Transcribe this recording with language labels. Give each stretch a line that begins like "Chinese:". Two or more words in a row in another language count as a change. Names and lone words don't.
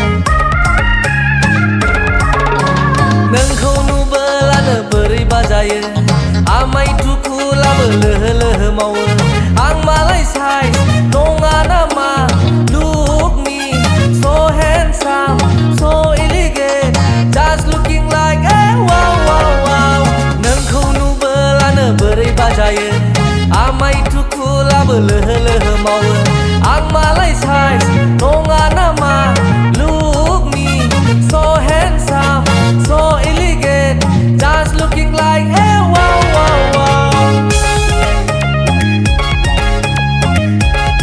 Bodo: नोंखौ नुबोलानो बोरैबा जायो आमाय थुखुलाबो लोहो लोहो मावो आं मालाय साइज नङा नामा
English: look me so handsome so elegant just looking like a wow wow wow
Bodo: नोंखौ नुबोलानो बोरैबा जायो आमाय थुखुलाबो लोहो लोहो मावो आं मालाय साइज नङा नामा
English: look me so handsome so elegant just looking like a wow wow wow